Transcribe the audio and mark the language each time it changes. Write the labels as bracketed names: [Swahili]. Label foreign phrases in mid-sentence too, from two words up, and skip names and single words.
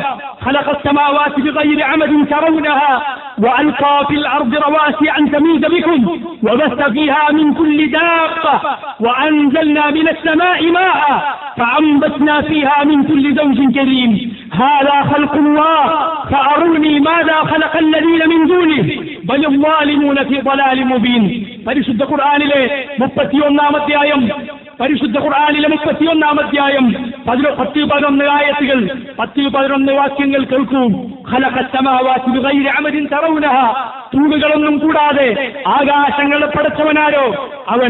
[Arabic] خلق السماوات بغير عمد ترونها وألقى في الأرض رواسي أن تميد بكم وبث فيها من كل دابة وأنزلنا من السماء ماء فأنبتنا فيها من كل زوج كريم هذا خلق الله فأروني ماذا خلق الذين من دونه بل الظالمون في ضلال مبين. [Malayalam] പരിശുദ്ധ ഖുർആനിലെ 31-ാം അധ്യായം, പരിശുദ്ധ ഖുർആനിലെ 31-ാം അധ്യായം 10-11 ആയത്തുകൾ, 10-11 വാക്യങ്ങൾ കേൾക്കൂ. [Arabic] خلق السماوات بغير عمد ترونها, [Malayalam] തൂണുകളൊന്നും കൂടാതെ ആകാശങ്ങളെ പടച്ചവനാരോ അവൻ.